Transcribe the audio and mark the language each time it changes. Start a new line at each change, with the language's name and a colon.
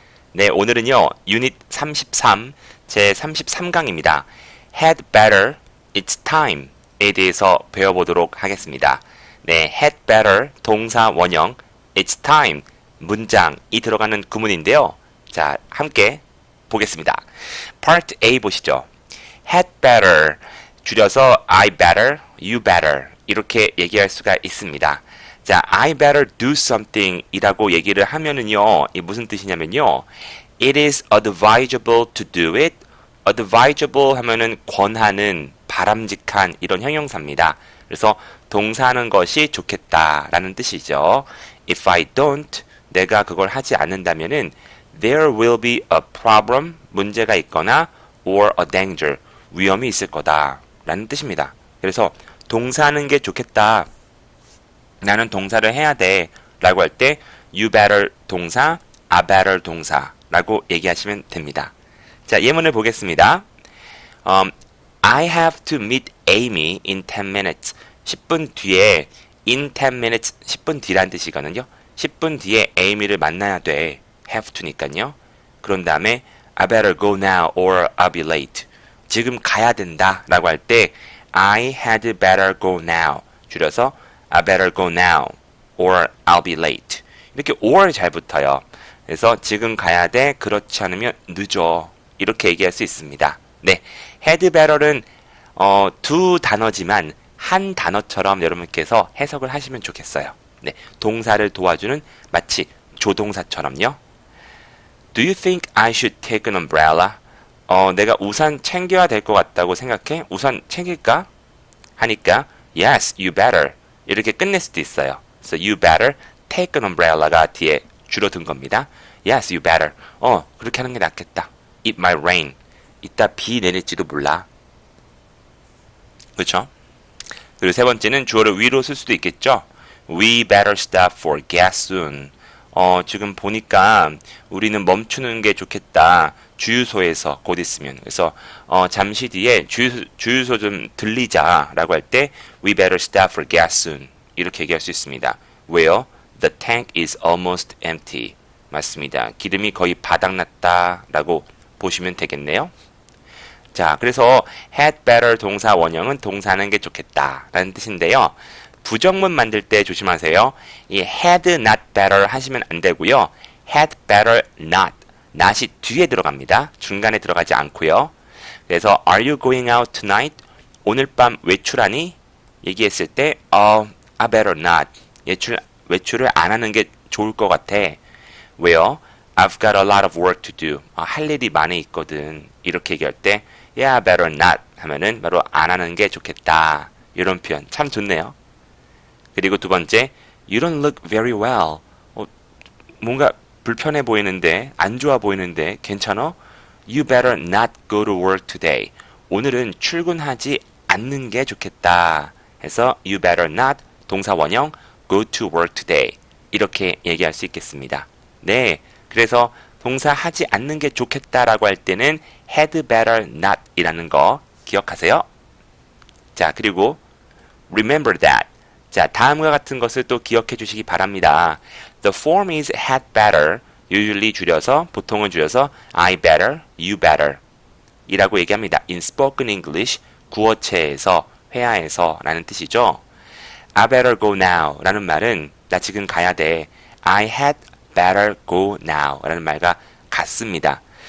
Korean: 네, 오늘은요, 유닛 33, 제 33강입니다.
English: Had better, it's time
Korean: 에 대해서 배워보도록 하겠습니다. 네, had better, 동사 원형, it's time, 문장이 들어가는 구문인데요. 자, 함께 보겠습니다. Part A 보시죠. Had better, 줄여서 I better, you better 이렇게 얘기할 수가 있습니다.
English: 자, I better do something
Korean: 이라고 얘기를 하면은요, 이 무슨 뜻이냐면요,
English: it is advisable to do it.
Korean: advisable 하면은 권하는, 바람직한 이런 형용사입니다. 그래서 동사하는 것이 좋겠다라는 뜻이죠.
English: If I don't,
Korean: 내가 그걸 하지 않는다면은
English: there will be a problem,
Korean: 문제가 있거나
English: or a danger,
Korean: 위험이 있을 거다 라는 뜻입니다. 그래서 동사하는 게 좋겠다, 나는 동사를 해야 돼 라고 할 때 you better 동사, I better 동사 라고 얘기하시면 됩니다. 자, 예문을 보겠습니다.
English: I have to meet Amy in 10 minutes.
Korean: 10분 뒤에 in 10 minutes, 10분 뒤란 뜻이거든요. 10분 뒤에 Amy를 만나야 돼. have to니까요. 그런 다음에
English: I better go now or I'll be late.
Korean: 지금 가야 된다 라고 할 때
English: I had better go now. 줄여서 I better go now or I'll be late.
Korean: 이렇게 or 잘 붙어요. 그래서 지금 가야 돼, 그렇지 않으면 늦어. 이렇게 얘기할 수 있습니다. 네, had better는 두 단어지만 한 단어처럼 여러분께서 해석을 하시면 좋겠어요. 네, 동사를 도와주는 마치 조동사처럼요.
English: Do you think I should take an umbrella?
Korean: 내가 우산 챙겨야 될 것 같다고 생각해? 우산 챙길까? 하니까
English: Yes, you better
Korean: 이렇게 끝낼 수도 있어요.
English: So you better take an umbrella가 뒤에 줄어든 겁니다. Yes, you better.
Korean: 그렇게 하는 게 낫겠다.
English: It might rain.
Korean: 이따 비 내릴지도 몰라. 그렇죠? 그리고 세 번째는 주어를 위로 쓸 수도 있겠죠.
English: We better stop for gas soon.
Korean: 지금 보니까 우리는 멈추는 게 좋겠다. 주유소에서 곧 있으면. 그래서 잠시 뒤에 주유소 좀 들리자 라고 할 때
English: We better stop for gas soon.
Korean: 이렇게 얘기할 수 있습니다. 왜요?
English: The tank is almost empty.
Korean: 맞습니다. 기름이 거의 바닥났다 라고 보시면 되겠네요. 자, 그래서 had better 동사 원형은 동사하는 게 좋겠다 라는 뜻인데요. 부정문 만들 때 조심하세요. 이 had not better 하시면 안 되고요.
English: had better not.
Korean: not이 뒤에 들어갑니다. 중간에 들어가지 않고요. 그래서
English: are you going out tonight?
Korean: 오늘 밤 외출하니? 얘기했을 때
English: I better not.
Korean: 외출을 안 하는 게 좋을 것 같아. 왜요?
English: I've got a lot of work to do.
Korean: 할 일이 많이 있거든. 이렇게 얘기할 때
English: Yeah, better not
Korean: 하면은 바로 안 하는 게 좋겠다. 이런 표현 참 좋네요. 그리고 두 번째,
English: You don't look very well.
Korean: 뭔가 불편해 보이는데, 안 좋아 보이는데 괜찮아?
English: You better not go to work today.
Korean: 오늘은 출근하지 않는 게 좋겠다. 해서
English: You better not 동사 원형 go to work today.
Korean: 이렇게 얘기할 수 있겠습니다. 네, 그래서 동사 하지 않는 게 좋겠다라고 할 때는 had better not 이라는 거 기억하세요. 자, 그리고
English: remember that.
Korean: 자, 다음과 같은 것을 또 기억해 주시기 바랍니다.
English: The form is had better. usually 줄여서,
Korean: 보통은 줄여서
English: I better, you better
Korean: 이라고 얘기합니다.
English: In spoken English,
Korean: 구어체에서, 회화에서 라는 뜻이죠. I better go now 라는 말은 나 지금 가야 돼.
English: I had better go now
Korean: 라는 말과 같습니다.